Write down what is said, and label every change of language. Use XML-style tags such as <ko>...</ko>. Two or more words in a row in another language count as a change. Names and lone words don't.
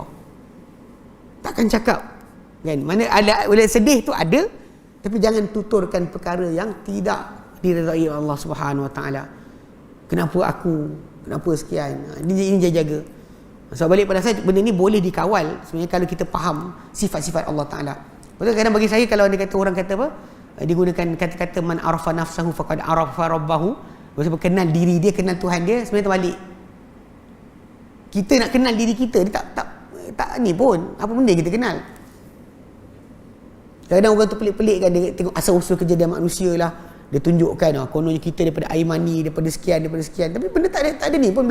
<ms>Takkan cakap kan, mana ada boleh sedih tu ada, tapi jangan tuturkan perkara yang tidak diredai Allah</ms> <ar>سبحانه وتعالى.</ar> <ms>Kenapa sekian? Ini jaga. So balik pada saya, benda ni boleh dikawal sebenarnya kalau kita faham sifat-sifat Allah Taala. Betul, kadang bagi saya kalau orang kata apa, digunakan kata-kata</ms> <ar>من عرف نفسه فقد عرف ربه,</ar> <ms>maksudnya kenal diri dia, kenal Tuhan dia, sebenarnya terbalik. Kita nak kenal diri kita, dia tak ni pun apa benda kita kenal. Kadang-kadang orang tu pelik-pelik kan, dia tengok asal-usul kejadian manusia lah, dia tunjukkan kononnya kita daripada air mani, daripada sekian, tapi benda tak ada ni pun.</ms>